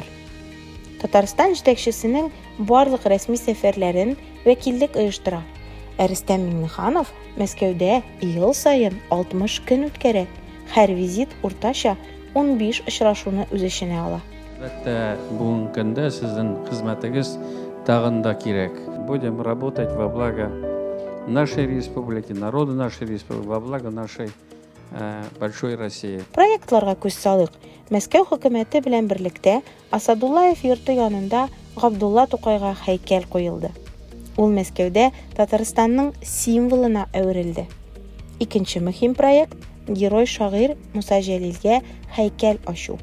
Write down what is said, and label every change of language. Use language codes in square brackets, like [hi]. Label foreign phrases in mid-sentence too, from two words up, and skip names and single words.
[tt] Татарстан җитәкчесенең барлык рәсми сәфәрләрен вәкиллек оештыра. Рөстәм Миңнеханов Мәскәүдә ел сайын 60 көн үткәрә. Һәр визит уртача 15 очрашуны үз эченә ала. Әлбәттә, бүгенге көндә сезнең хезмәтегез тагын да кирәк. [ru] Будем работать во благо нашей республики, народа нашей республики, во благо нашей большой России. [tt] Проектларга күз салыйк. Мәскәү хөкүмәте белән берлектә Асадуллаев йорты янында Габдулла Тукайга һәйкәл куелды. Ул Мәскәүдә Татарстанның символына әверелде. Икенче мөһим проект герой шагыйрь Муса Җәлилгә һәйкәл ачу.